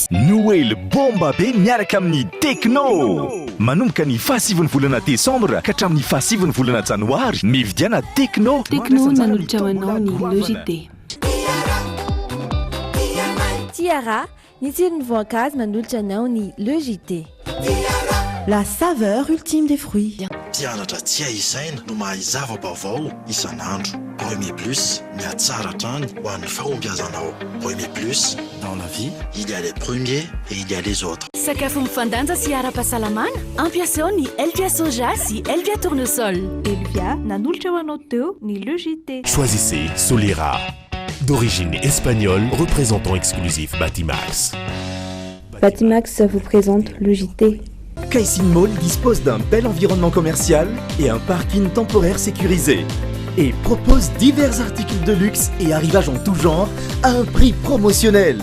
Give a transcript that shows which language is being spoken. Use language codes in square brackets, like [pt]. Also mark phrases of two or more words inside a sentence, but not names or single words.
[mg] Noël bomba be miaraka amin'ny Tecno. Manomboka ny 7 volana Desambra ka hatramin'ny 7 volana Janoary mividiana Tecno. Tecno manolotra ho anao ny Le JT. Tiara, ny tsiron'ny voankazo manolotra anao ny Le JT. [fr] La saveur ultime des fruits. [mg] Mpianatra tsy aisaina no mahay zava-baovao isan'andro. Premier Plus, miatsara hatrany ho an'ny fahombiazanao. [fr] Premier Plus, dans la vie, il y a les premiers et il y a les autres. [mg] Sakafo mifandanja sy ara-pahasalamana, ampiasao ny Elvia soja sy Elvia tournesol. Elvia nanolotra ho anao teo ny Le JT. [fr] Choisissez Solera, d'origine espagnole, représentant exclusif Batimax. Batimax vous présente le JT. Caixin Mall dispose d'un bel environnement commercial et un parking temporaire sécurisé. Et propose divers articles de luxe et arrivages en tout genre à un prix promotionnel.